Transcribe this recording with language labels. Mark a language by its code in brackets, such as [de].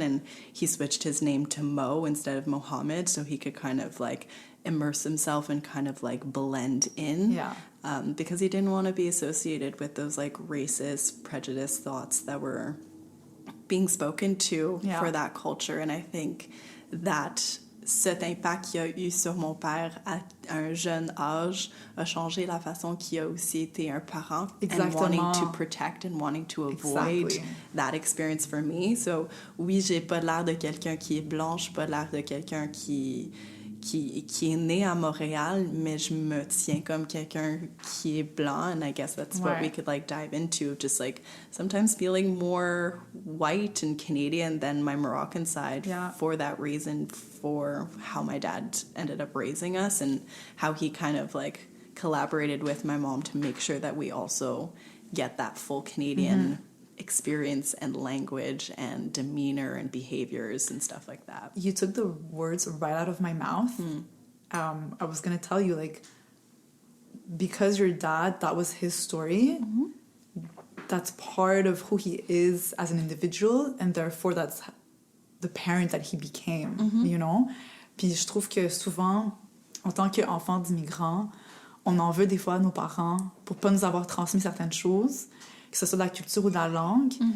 [en] And he switched his name to Mo instead of Mohammed, so he could kind of, like, immerse himself and kind of, like, blend in. Yeah. Because he didn't want to be associated with those, like, racist, prejudiced thoughts that were being spoken to for that culture. And I think that [fr] cet impact qu'il y a eu sur mon père à un jeune âge a changé la façon qu'il a aussi été un parent. [en] And wanting to protect and wanting to avoid that experience for me. So [fr] oui, j'ai pas l'air de quelqu'un qui est blanche, pas l'air de quelqu'un qui est né à Montréal, mais je me tiens comme quelqu'un qui est blanc, [en] and I guess that's what we could, like, dive into, just, like, sometimes feeling more white and Canadian than my Moroccan side for that reason, for how my dad ended up raising us and how he kind of, like, collaborated with my mom to make sure that we also get that full Canadian experience and language and demeanor and behaviors and stuff like that. You took the words right out of my mouth. I was going to tell you, like, because your dad, that was his story, that's part of who he is as an individual, and therefore that's the parent that he became, you know? [fr] Puis je trouve que souvent, en tant qu'enfant d'immigrants, on en veut des fois à nos parents pour pas nous avoir transmis certaines choses, que ce soit de la culture ou de la langue.